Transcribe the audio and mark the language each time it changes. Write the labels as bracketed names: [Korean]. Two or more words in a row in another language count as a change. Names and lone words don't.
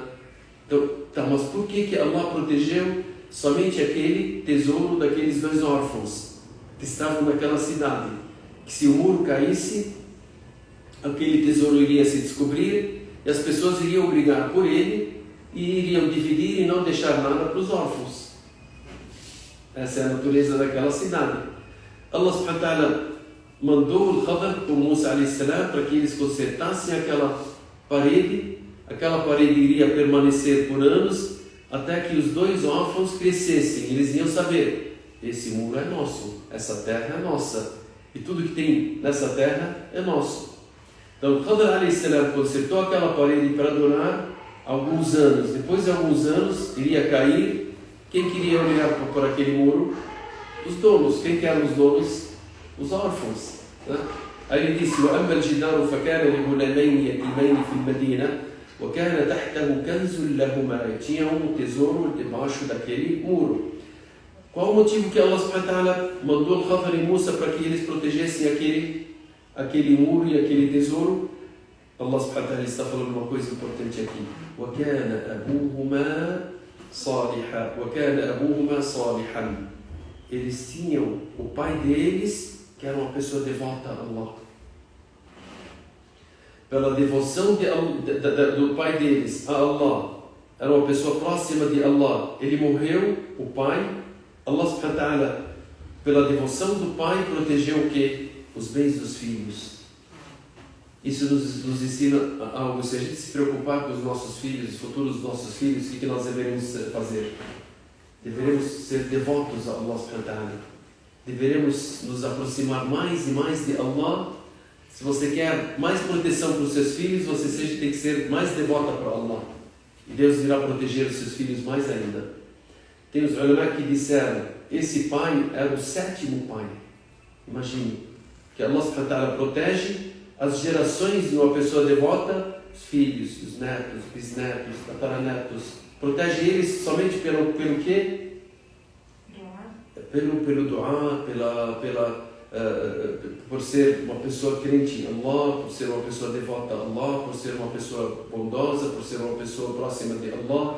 [Portuguese] Então, mas por que Allah protegeu somente aquele tesouro daqueles 2 órfãos que estavam naquela cidade? Que se o muro caísse, aquele tesouro iria se descobrir e as pessoas iriam brigar por ele e iriam dividir e não deixar nada para os órfãos. Essa é a natureza daquela cidade. Allah [Arabic] سبحانه وتعالى [Portuguese] mandou o Khadr com Musa [Arabic] عليه السلام [Portuguese] para que eles consertassem aquela parede. Aquela parede iria permanecer por anos até que os 2 órfãos crescessem. Eles iam saber, esse muro é nosso, essa terra é nossa e tudo que tem nessa terra é nosso. Então Khadr [Arabic] عليه السلام [Portuguese] consertou aquela parede para durar alguns anos. Depois de alguns anos iria cair. Quem queria olhar por aquele muro? Os donos. Quem que eram os donos? Os órfãos, né? Aí ele disse: [Arabic] وَأَمَّا الْجِدَارُ فَكَانَ لِغُلَامَيْنِ يَتِيمَيْنِ فِي الْمَدِينَةِ وَكَانَ تَحْتَهُ كَنْزٌ لَهُمَا. [Portuguese] Tinha tesouro debaixo daquele muro. Qual o motivo que Allah [Arabic] سبحانه وتعالى [Portuguese] mandou Khadr e Musa para que eles protegessem aquele muro e aquele tesouro? Allah [Arabic] سبحانه وتعالى [Portuguese] está falando uma coisa importante aqui. [Arabic] وَكَانَ أَبُوهُمَا صَالِحًا. [Portuguese] Eles tinham o pai deles, que era uma pessoa devota a Allah. Pela devoção do pai deles a Allah, era uma pessoa próxima de Allah. Ele morreu, o pai. Allah [Arabic] سبحانه وتعالى, [Portuguese] pela devoção do pai, protegeu o quê? Os bens dos filhos. Isso nos ensina algo. Se a gente se preocupar com os nossos filhos, os futuros dos nossos filhos, o que nós deveremos fazer? Deveremos ser devotos a Allah [Arabic] سبحانه وتعالى. [Portuguese] Deveremos nos aproximar mais e mais de Allah. Se você quer mais proteção para os seus filhos, você tem que ser mais devota para Allah. E Deus irá proteger os seus filhos mais ainda. Tem os ulama que disseram: esse pai era o 7º pai. Imagine que Allah [Arabic] سبحانه وتعالى [Portuguese] protege as gerações de uma pessoa devota, os filhos, os netos, os bisnetos, os tataranetos. Protege eles somente pelo quê? Pelo dua, por ser uma pessoa crente em Allah, por ser uma pessoa devota a Allah, por ser uma pessoa bondosa, por ser uma pessoa próxima de Allah.